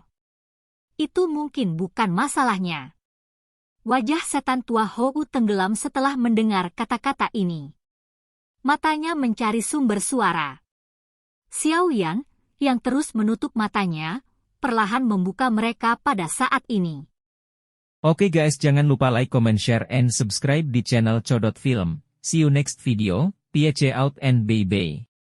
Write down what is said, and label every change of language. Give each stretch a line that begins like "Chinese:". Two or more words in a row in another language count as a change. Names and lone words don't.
Indonesian: Itu mungkin bukan masalahnya. Wajah setan Tua Hou tenggelam setelah mendengar kata-kata ini. Matanya mencari sumber suara. Xiao Yan, yang terus menutup matanya, perlahan membuka mereka pada saat ini. Oke guys, jangan lupa
English: like, comment, share, and subscribe
Indonesian: di channel Codot Film.
English: See you next video, peace out and bye-bye.